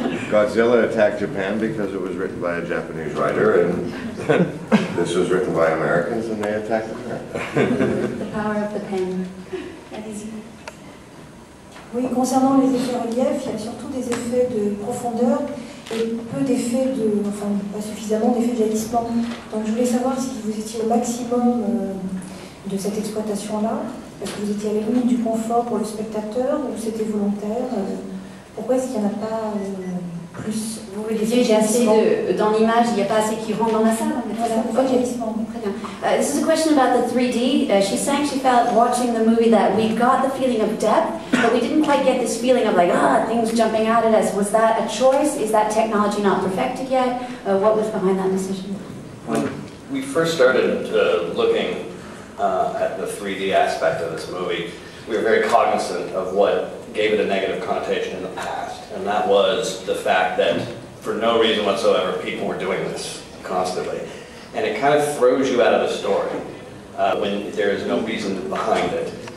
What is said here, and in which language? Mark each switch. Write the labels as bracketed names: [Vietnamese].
[English] Godzilla attacked Japan because it was written by a Japanese writer, and this was written by Americans, and they attacked America. The power of the pen. [French] Allez-y. Oui, concernant les effets relief, il y a surtout des effets de profondeur et peu d'effets enfin pas suffisamment d'effets de jaillissement. Donc je voulais savoir si vous étiez au maximum de cette exploitation-là, est-ce que vous étiez à la limite du confort pour le spectateur ou c'était volontaire? Pourquoi est-ce qu'il n'y en a pas plus? Vous voulez dire qu'il y a assez dans l'image, il n'y a pas assez qui rentre dans la salle? Voilà, ok, très bien. [English] This is a question about the 3D. She's saying she felt watching the movie that we got the feeling of depth, but we didn't quite get this feeling of like, things jumping out at us. Was that a choice? Is that technology not perfected yet? What was behind that decision? When we first started looking at the 3D aspect of this movie, we were very cognizant of what gave it a negative connotation in the past, and that was the fact that for no reason whatsoever people were doing this constantly, and it kind of throws you out of the story when there is no reason behind it.